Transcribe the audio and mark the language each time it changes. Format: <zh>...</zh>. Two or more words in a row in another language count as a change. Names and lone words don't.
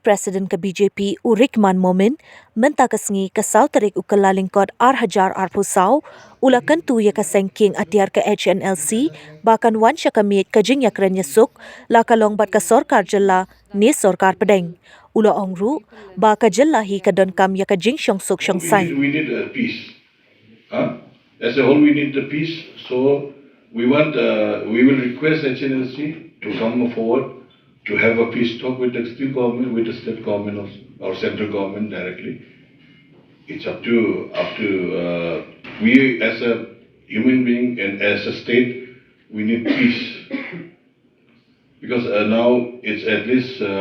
<kha>president ka BJP Rikman Momin mynta ka sngi ka tarik kyllalyngkot hajar pusau ula Kyntu ya kaseng kieng atiar ka Hnlc bahkan wan ka Miej ka Jingiakren Iasuk la kalong bat ka sorkar jylla ni sorkar pdeng ula ongru ba ka jylla hi ka donkam ya ka jingshong shongsaiñ.</kha> <en>We need a peace. As a whole, we need the peace. So we will request HNLC to come forward to have a peace talk with the state government, or central government directly. It's up to we as a human being and as a state, we need peace because now it's at least.</en>